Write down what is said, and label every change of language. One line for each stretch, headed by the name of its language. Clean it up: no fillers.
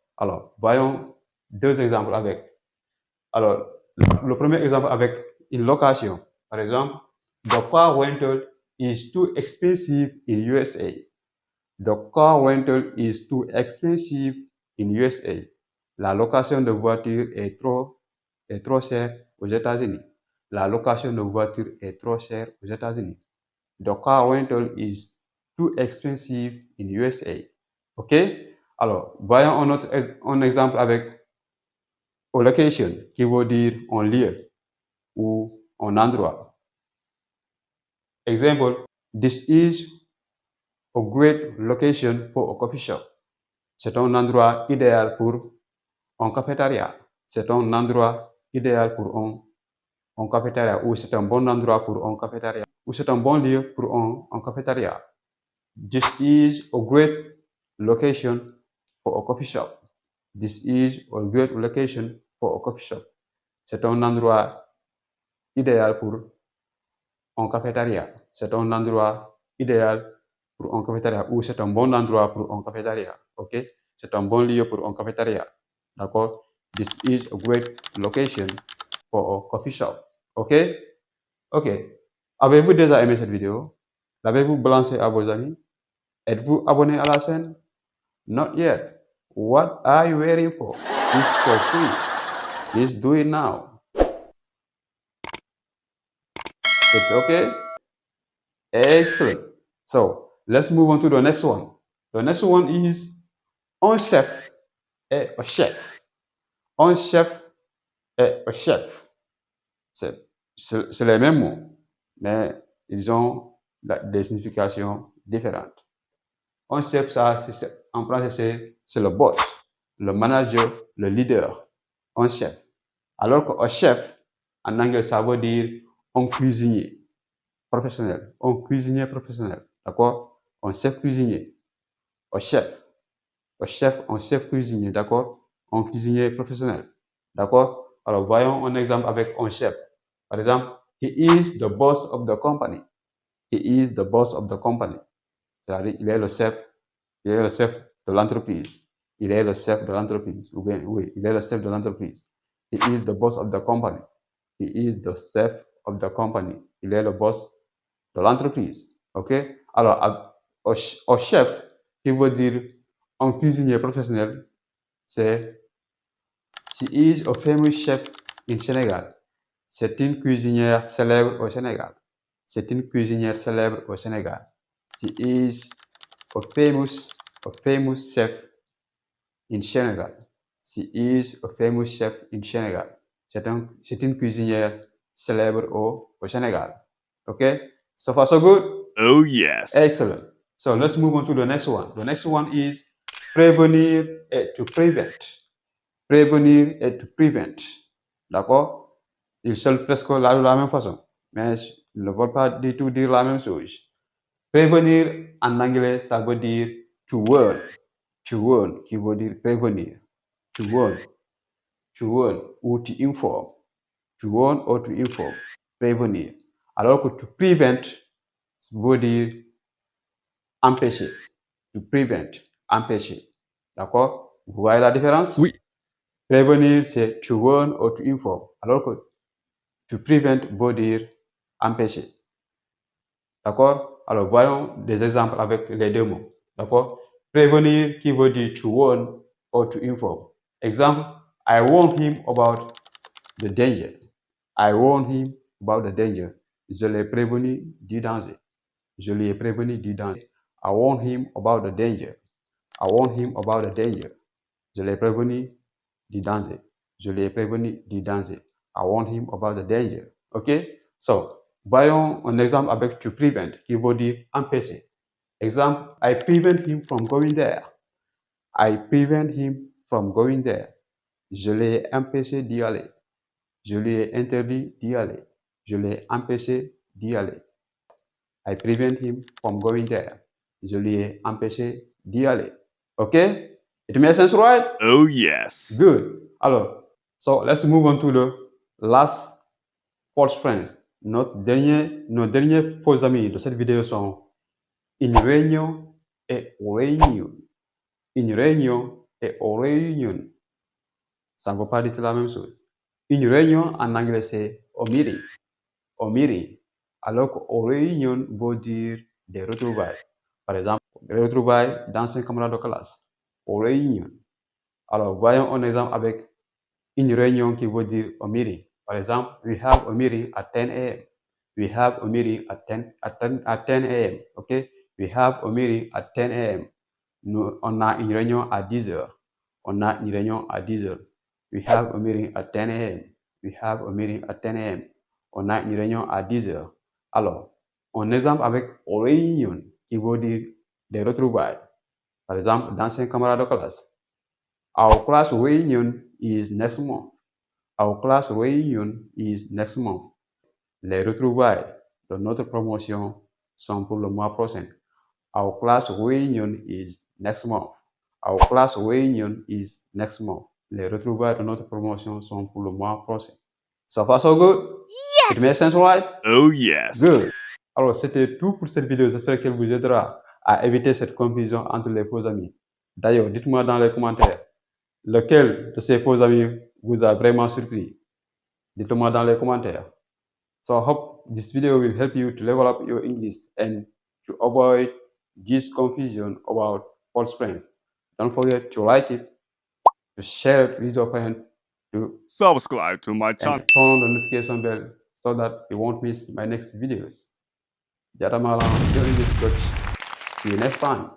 French: Alors, voyons deux exemples avec. Alors, le premier exemple avec une location. Par exemple,
English: the car rental is too expensive in USA. The car rental is too expensive in USA.
French: La location de voiture est trop chère aux États-Unis. La location de voiture est trop chère aux États-Unis.
English: The car rental is too expensive in USA. OK?
French: Alors, voyons un exemple avec a location, qui veut dire un lieu ou un endroit.
English: Example, this is a great location for a coffee shop.
French: C'est un endroit idéal pour un cafétéria. C'est un endroit idéal pour un cafétéria, ou c'est un bon endroit pour un cafétéria, ou c'est un bon lieu pour un cafétéria.
English: This is a great location for a coffee shop. This is a great location for a coffee shop.
French: C'est un endroit idéal pour en cafétéria. C'est un endroit idéal pour un cafétéria ou c'est un bon endroit pour un cafétéria. Ok? C'est un bon lieu pour un cafétéria. D'accord?
English: This is a great location for a coffee shop. Ok? Ok.
French: Avez-vous déjà aimé cette vidéo? L'avez-vous balancé à vos amis? Êtes-vous abonné à la chaîne?
English: Not yet. What are you waiting for? It's for free. Please do it now. It's okay? Excellent. So, let's move on to the next one. The next one is
French: un chef et un chef. Un chef et un chef. C'est les mêmes mots, mais ils ont des significations différentes. Un chef, ça, en français, c'est le boss, le manager, le leader. Un chef. Alors qu'un chef, en anglais, ça veut dire un cuisinier professionnel. Un cuisinier professionnel. D'accord? Un chef cuisinier. Un chef. Un chef cuisinier. D'accord? Un cuisinier professionnel. D'accord? Alors, voyons un exemple avec un chef. Par exemple,
English: he is the boss of the company. He is the boss of the company.
French: C'est-à-dire, il est le chef de l'entreprise. Il est le chef de l'entreprise. Ou bien, oui, il est le chef de l'entreprise.
English: He is the boss of the company. He is the chef of the company.
French: Il est le boss de l'entreprise. OK? Alors, au chef, qui veut dire un cuisinier professionnel, c'est
English: she is a famous chef in Sénégal.
French: C'est une cuisinière célèbre au Sénégal. C'est une cuisinière célèbre au Sénégal.
English: She is a famous chef in Sénégal. She is a famous chef in Sénégal.
French: C'est une cuisinière célèbre au Sénégal.
English: Okay? So far, so good? Oh, yes. Excellent. So let's move on to the next one. The next one is prévenir et to prevent.
French: Prévenir et to prevent. D'accord? Ils sont presque la même façon, mais ils ne veulent pas du tout dire la même chose. Prévenir en anglais, ça veut dire to warn. To warn, qui veut dire prévenir.
English: To warn. To warn ou to inform. To warn or to inform. Prévenir.
French: Alors que to prevent veut dire empêcher. To prevent, empêcher. D'accord? Vous voyez la différence? Oui. Prévenir, c'est to warn or to inform. Alors que to prevent veut dire empêcher. D'accord? Alors, voyons des exemples avec les deux mots. D'accord? Prévenir qui veut dire to warn or to inform.
English: Exemple, I warned him about the danger. I warned him about the danger.
French: Je l'ai prévenu du danger. Je lui ai prévenu du danger.
English: I warned him about the danger. I warned him about the danger.
French: Je l'ai prévenu du danger. Je lui ai prévenu du danger.
English: I warned him about the danger. OK?
French: So, voyons un exemple avec to prevent, qui veut dire empêcher.
English: Exemple, I prevent him from going there. I prevent him from going there.
French: Je l'ai empêché d'y aller. Je lui ai interdit d'y aller. Je l'ai empêché d'y aller.
English: I prevent him from going there.
French: Je lui ai empêché d'y aller.
English: Okay? It makes sense, right? Oh, yes. Good. Alors, so let's move on to the last false friends.
French: Nos derniers faux amis de cette vidéo sont une réunion et réunion. Une réunion et réunion. Ça ne veut pas dire la même chose. Une réunion en anglais c'est a meeting. A meeting. Alors que réunion veut dire des retrouvailles. Par exemple, des retrouvailles d'anciens camarades de classe. Réunion. Alors, voyons un exemple avec une réunion qui veut dire a meeting. Par exemple,
English: we have a meeting at 10 a.m. We have a meeting at 10 a.m. Okay? We have a meeting at 10 a.m.
French: On a une réunion à 10 heures. On a une réunion à 10 heures.
English: We have a meeting at 10 a.m. We have a meeting at 10 a.m.
French: On a une réunion à 10 heures. Alors, un exemple avec réunion qui veut dire des retrouvailles. Par exemple, d'anciens camarades de classe.
English: Our class reunion is next month. Our class reunion is next month.
French: Les retrouvailles de notre promotion sont pour le mois prochain.
English: Our class reunion is next month. Our class reunion is next month.
French: Les retrouvailles de notre promotion sont pour le mois prochain.
English: So far, so good? It makes sense, right? Oh yes. Good.
French: Alors, c'était tout pour cette vidéo. J'espère qu'elle vous aidera à éviter cette confusion entre les faux amis. D'ailleurs, dites-moi dans les commentaires lequel de ces faux amis vous a vraiment surpris. Dites-moi dans les commentaires.
English: So I hope this video will help you to level up your English and to avoid this confusion about false friends. Don't forget to like it, to share it with your friends, to Subscribe to my channel. and turn on the notification bell so that you won't miss my next videos. Jatamalang, your English coach. See you next time.